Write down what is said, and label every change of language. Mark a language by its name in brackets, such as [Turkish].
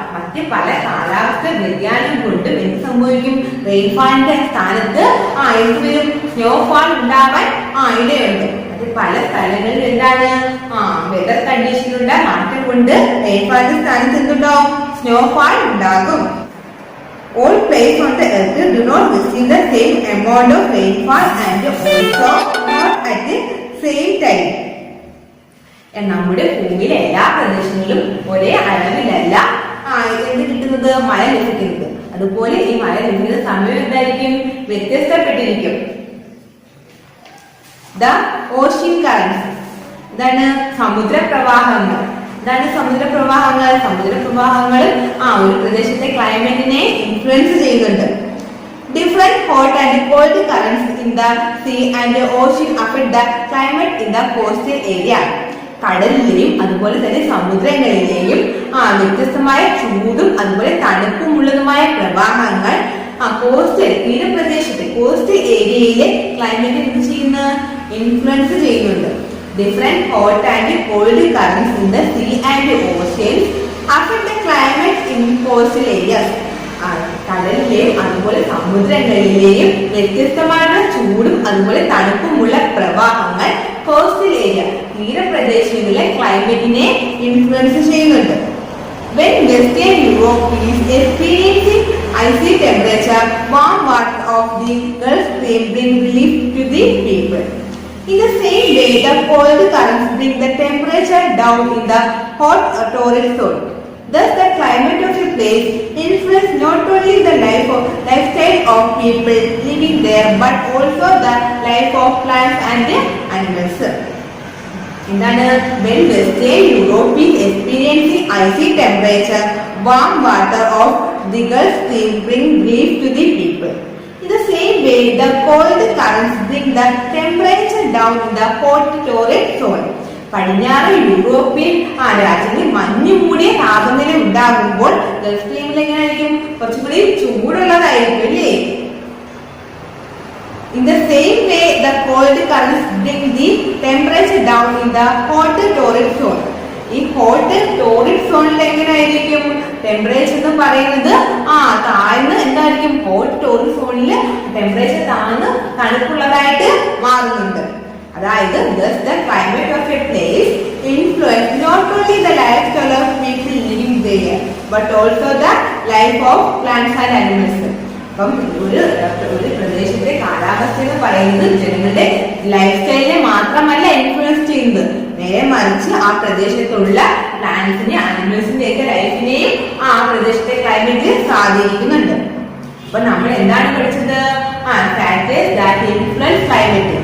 [Malayalam] മറ്റ് പല കാലാവസ്ഥ വ്യതിയാനം കൊണ്ടും എന്ത് സംഭവിക്കും? റെയിൻഫാളിന്റെ സ്ഥാനത്ത് എന്ത് വരും? സ്നോഫാൾ ഉണ്ടാവാൻ ഇടയുണ്ട്. അത് പല സ്ഥലങ്ങളിൽ എന്താണ്? വെതർ കണ്ടീഷനുള്ള മാറ്റം കൊണ്ട് റെയിൻഫാളിന്റെ സ്ഥാനത്ത് എന്തുണ്ടാവും? സ്നോഫാൾ ഉണ്ടാകും. All places on the earth do not receive the same amount of rainfall and also not at the same time. നമ്മുടെ ഭൂമിയിലെ എല്ലാ പ്രദേശങ്ങളിലും ഒരേ അളവിലല്ല എന്ത് കിട്ടുന്നത്? മഴ ലഭിക്കുന്നത്. അതുപോലെ ഈ മഴ ലഭിക്കുന്ന സമയം എന്തായിരിക്കും? വ്യത്യസ്തപ്പെട്ടിരിക്കും. [English] The ocean currents. [Malayalam] ഇതാണ് സമുദ്രപ്രവാഹങ്ങൾ. ഇതാണ് സമുദ്രപ്രവാഹങ്ങൾ. സമുദ്രപ്രവാഹങ്ങൾ ഒരു പ്രദേശത്തെ ക്ലൈമറ്റിനെ ഇൻഫ്ലുവൻസ് ചെയ്യുന്നുണ്ട്. [English] Different hot and cold currents in the sea and ocean affect the climate in the coastal area. [Malayalam] കടലിലെയും അതുപോലെ തന്നെ സമുദ്രങ്ങളിലെയും വ്യത്യസ്തമായ ചൂടും അതുപോലെ തണുപ്പുമുള്ളതുമായ പ്രവാഹങ്ങൾ കോസ്റ്റൽ തീരപ്രദേശത്തെ കോസ്റ്റൽ ഏരിയയിലെ ക്ലൈമറ്റ് എന്ത് ചെയ്യുന്ന ഇൻഫ്ലുവൻസ് ചെയ്യുന്നുണ്ട്. [English] Different hot and cold currents in the sea and ocean affect the climate in coastal areas. [Malayalam] കടലിലെയും അതുപോലെ സമുദ്രങ്ങളിലെയും വ്യത്യസ്തമായ ചൂടും അതുപോലെ തണുപ്പുമുള്ള പ്രവാഹങ്ങൾ കോസ്റ്റൽ ഏരിയ തീരപ്രദേശങ്ങളിലെ ക്ലൈമറ്റിനെ ഇൻഫ്ലുവൻസ് ചെയ്യുന്നുണ്ട്. [English] When Western Europe is experiencing icy temperature, warm water of the Gulf Stream bring relief to the people. In the same way, the cold currents bring the temperature down in the hot torrid zone. Thus, the climate of a place influences not only the lifestyle of people living there, but also the life of plants and animals. [Malayalam] എന്താണ്? [English] When Western Europe is experiencing icy temperature, warm water of the Gulf Stream bring relief to the people. In the same way, the cold currents bring the temperature down in the hot torrid zone. [Malayalam] പടിഞ്ഞാറ് European രാജ്യങ്ങളിൽ മഞ്ഞു മൂടിയ താപനില ഉണ്ടാകുമ്പോൾ Gulf സ്ട്രീമിൽ എങ്ങനെയായിരിക്കും? കുറച്ചുകൂടി ചൂടുള്ളതായിരിക്കും അല്ലേ? [English] In the same way, the cold currents bring the temperature down in the hot torrid zone. [Malayalam] ഈ ഹോട്ട് ടോറിഡ് സോണിൽ എങ്ങനെയായിരിക്കും ടെമ്പറേച്ചർ എന്ന് പറയുന്നത്? താഴ്ന്ന് എന്തായിരിക്കും? ഹോട്ട് ടോറിഡ് സോണിൽ ടെമ്പറേച്ചർ താഴ്ന്ന് തണുപ്പുള്ളതായിട്ട് മാറുന്നുണ്ട്. അതായത് [English] thus the climate of a place influence not only the lifestyle of people living there but also the life of plants and animals. [Malayalam] അപ്പം ഒരു പ്രദേശത്തെ കാലാവസ്ഥ എന്ന് പറയുന്നത് ജനങ്ങളുടെ ലൈഫ് സ്റ്റൈലിനെ മാത്രമല്ല ഇൻഫ്ലുവൻസ് ചെയ്യുന്നത്, നേരെ മറിച്ച് ആ പ്രദേശത്തുള്ള പ്ലാന്റ്സിനെ ആനിമൽസിന്റെ ഒക്കെ ലൈഫിനെയും ആ പ്രദേശത്തെ ക്ലൈമറ്റ് സ്വാധീനിക്കുന്നുണ്ട്. അപ്പൊ നമ്മൾ എന്താണ് പഠിച്ചത്? [English] Factors that influence climate.